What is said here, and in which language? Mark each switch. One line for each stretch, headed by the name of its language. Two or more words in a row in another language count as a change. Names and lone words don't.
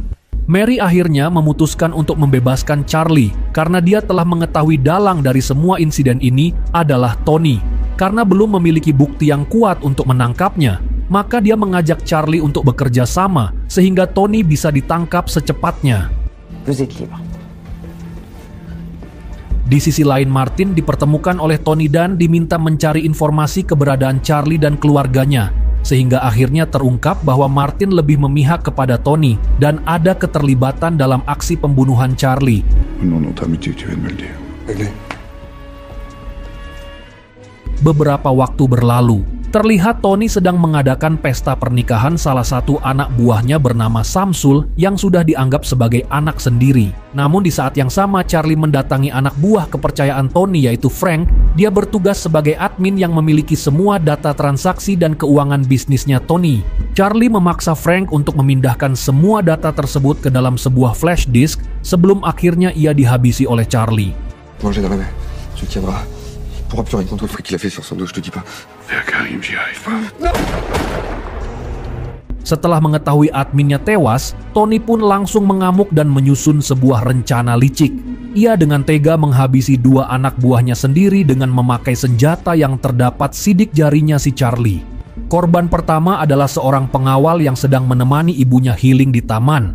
Indonesian: Mary akhirnya memutuskan untuk membebaskan Charlie karena dia telah mengetahui dalang dari semua insiden ini adalah Tony. Karena belum memiliki bukti yang kuat untuk menangkapnya, maka dia mengajak Charlie untuk bekerja sama sehingga Tony bisa ditangkap secepatnya.
French: Vous êtes libre.
Indonesian: Di sisi lain, Martin dipertemukan oleh Tony dan diminta mencari informasi keberadaan Charlie dan keluarganya, sehingga akhirnya terungkap bahwa Martin lebih memihak kepada Tony dan ada keterlibatan dalam aksi pembunuhan Charlie.
French: Non, notre amitié, tu viens de me le dire.
Indonesian: Beberapa waktu berlalu, Terlihat Tony sedang mengadakan pesta pernikahan salah satu anak buahnya bernama Samsul yang sudah dianggap sebagai anak sendiri. Namun di saat yang sama Charlie mendatangi anak buah kepercayaan Tony yaitu Frank. Dia bertugas sebagai admin yang memiliki semua data transaksi dan keuangan bisnisnya Tony. Charlie memaksa Frank untuk memindahkan semua data tersebut ke dalam sebuah
English: flash disk
Indonesian: sebelum akhirnya ia dihabisi oleh Charlie.
French: Moi j'ai rêvé. Tu tiendras. Il pourra plus rien contre le fric qu'il a fait sur son dos, je te dis pas. Fais à Karim, j'y arrive pas.
Indonesian: Setelah mengetahui adminnya tewas, Tony pun langsung mengamuk dan menyusun sebuah rencana licik. Ia dengan tega menghabisi dua anak buahnya sendiri dengan memakai senjata yang terdapat sidik jarinya si Charlie. Korban pertama adalah seorang pengawal yang sedang menemani ibunya healing di taman.